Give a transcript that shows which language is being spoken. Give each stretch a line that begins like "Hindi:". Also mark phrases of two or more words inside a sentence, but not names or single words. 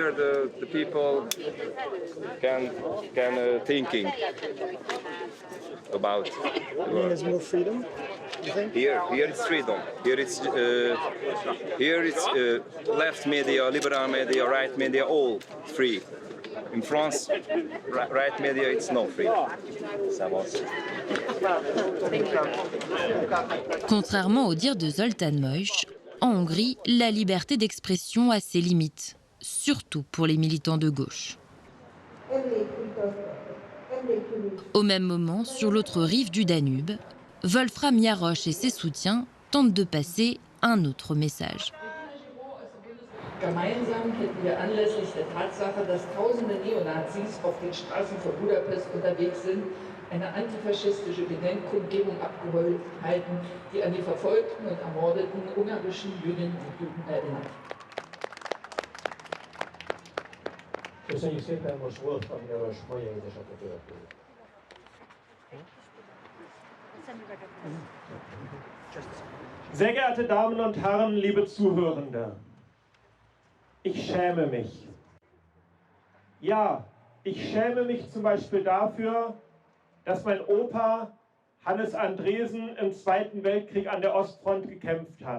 English: here the people can thinking about. There's more freedom. You think? Here it's freedom. Here it's left media, liberal media, right media, all free. In France, right media, it's no free.
French: Contrairement au dire de Zoltán Mojs, en Hongrie, la liberté d'expression a ses limites, surtout pour les militants de gauche. Au même moment, sur l'autre rive du Danube, Wolfram Jarosz et ses soutiens tentent de passer un autre message.
German: Gemeinsam hätten wir anlässlich der Tatsache, dass tausende Neonazis auf den Straßen von Budapest unterwegs sind, eine antifaschistische Gedenkkundgebung abgehalten, die an die verfolgten und ermordeten ungarischen Jüdinnen und Juden erinnert.
Hungarian: Köszönjük szépen, most Wolfram Jarosz mai édesapja következik.
German: Sehr geehrte Damen und Herren, liebe Zuhörende, ich schäme mich. Ja, ich schäme mich zum Beispiel dafür, dass mein Opa Hannes Andresen im Zweiten Weltkrieg an der Ostfront gekämpft hat.